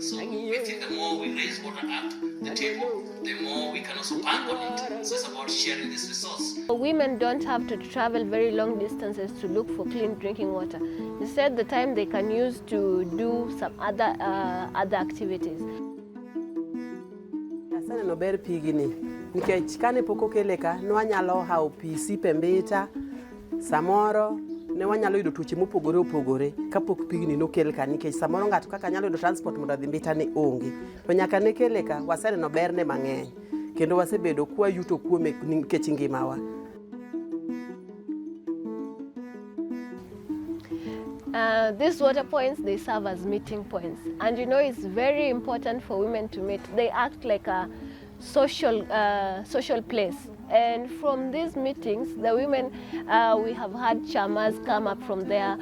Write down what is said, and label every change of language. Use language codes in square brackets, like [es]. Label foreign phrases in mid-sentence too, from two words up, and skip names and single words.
[en] So we think the more we raise water up the table, the more we can also bank on it. So it's about sharing this resource. Women don't have to travel very long distances to look for clean drinking water. Instead, the time they can use to do some other activities. [luo] Sana no ber pigini nikech kane poko keleka no anyalo hao pi sipembeta samoro ne wanyalo yudo tuoche mopogore opogore kapok pigni no kelka nikech samoro ngato kaka nyalo yudo transport mondo dhi mbita ne onge to nyaka ne keleka wasene no ber ne mang'eny kendo wasebedo kwa yuto kuome nikech ngimawa. [en] These water points, they serve as meeting points, and you know it's very important for women to meet. They act like a social place And from these meetings, the women, we have had chamas come up from there.